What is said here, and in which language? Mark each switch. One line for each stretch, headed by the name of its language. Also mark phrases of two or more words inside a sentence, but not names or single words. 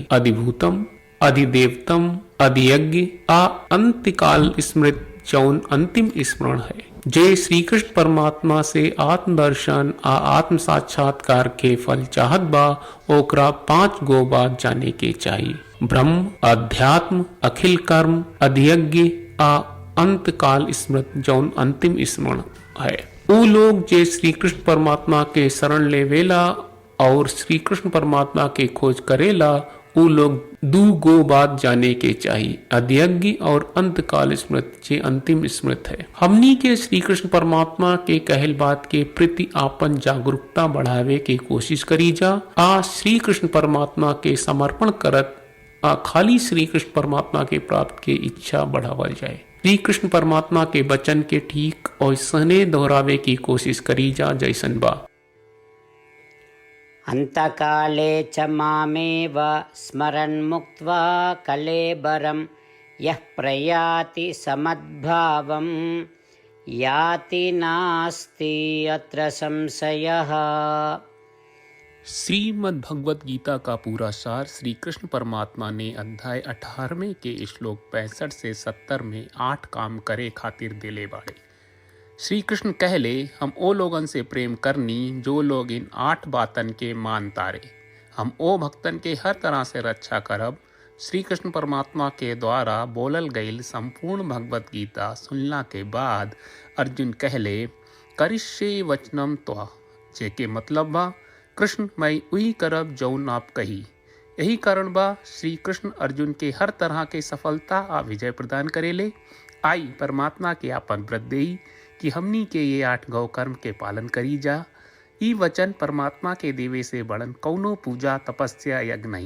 Bhojpuri: अधिभूतम, अधिदेवतम, अधियज्ञ आ अंतिकाल स्मृत जौन अंतिम स्मरण है। जे श्री कृष्ण परमात्मा से आत्मदर्शन आ आत्म साक्षात्कार के फल चाहत बा ओकरा 5 गो बात जाने के चाहिए। ब्रह्म, अध्यात्म, अखिल कर्म, अधियज्ञ आ अंतकाल स्मृत जौन अंतिम स्मरण है। वो लोग जे श्री कृष्ण परमात्मा के शरण लेवेला और श्री कृष्ण परमात्मा के खोज करेला वो लोग 2 गो बात जाने के चाहिए। अधियज्ञ और अंतकाल स्मृत जे अंतिम स्मृत है। हमनी के श्री कृष्ण परमात्मा के कहल बात के प्रति आपन जागरूकता बढ़ावे के कोशिश करी जा। श्री कृष्ण परमात्मा के समर्पण करत खाली श्री कृष्ण परमात्मा के प्राप्त के इच्छा बढ़ावल जाए। श्री कृष्ण परमात्मा के वचन के ठीक और सने दोहरावे की कोशिश करी जा जैसन बा।
Sanskrit: अंतकाले च मामेव स्मरन् मुक्त्वा कलेबरं यः प्रयाति समद्भावं याति नास्ति अत्र संशयः।
Bhojpuri: श्रीमद् भगवत गीता का पूरा सार श्री कृष्ण परमात्मा ने अध्याय 18वें के श्लोक 65 से 70 में 8 काम करे खातिर दिले बाड़े। श्री कृष्ण कहले, हम ओ लोगन से प्रेम करनी जो लोग इन 8 बातन के मान तारे। हम ओ भक्तन के हर तरह से रक्षा करब। श्री कृष्ण परमात्मा के द्वारा बोलल गईल संपूर्ण भगवत गीता सुनला के बाद अर्जुन कहले,
Sanskrit: करिष्ये वचनम त्वा,
Bhojpuri: जेके मतलब बा कृष्ण मैं उही करब जौन आप कही। यही कारण बा श्री कृष्ण अर्जुन के हर तरह के सफलता आ विजय प्रदान करेले। आई परमात्मा के आपन व्रत देई कि हमनी के ये 8 गौ कर्म के पालन करी जा। ई वचन परमात्मा के देवे से बड़न कौनो पूजा तपस्या यज्ञ नहीं।